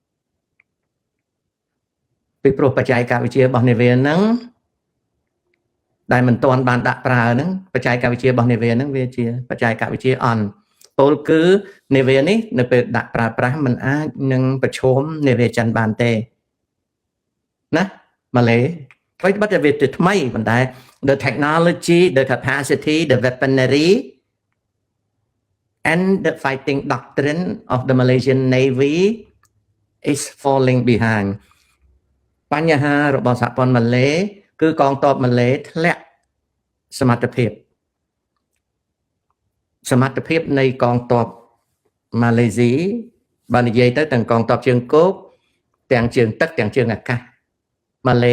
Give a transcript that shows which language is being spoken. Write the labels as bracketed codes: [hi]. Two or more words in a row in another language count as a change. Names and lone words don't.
[km] ពីព្រោះបច្ចេកវិទ្យារបស់នាវាហ្នឹងដែលមិនទាន់បានដាក់ប្រើហ្នឹងបច្ចេកវិទ្យារបស់នាវាហ្នឹងវាជាបច្ចេកវិទ្យាអន់ពោលគឺនាវានេះនៅពេលដាក់ប្រើប្រាស់មិនអាចនឹងប្រឈមនាវាចិនបានទេណាម៉ាឡេអ្វីត្បិតតែវាថ្មីប៉ុន្តែ [en] the technology the capacity the weaponry and the fighting doctrine of the Malaysian Navy is falling behind [km] បញ្ហារបស់សហព័ន្ធម៉ាឡេគឺកងទ័ពម៉ាឡេធ្លាក់សមត្ថ ភាពនៃកងទ័ពម៉ាឡេស៊ីបើនិយាយទៅទាំងកងទ័ពជើងគោកទាំងជើងទឹកទាំងជើងអាកាសម៉ាឡេ